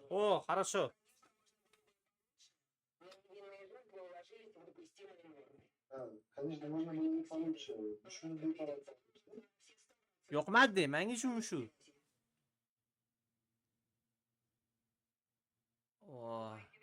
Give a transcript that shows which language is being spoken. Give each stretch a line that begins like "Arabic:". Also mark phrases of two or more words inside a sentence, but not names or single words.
Russian: О, хорошо. Невинные жертвы уложились в допустимые нормы. Конечно, можно было и получше. Почему не получше?
Uzbek: Yoqmadi, menga shu. Oh.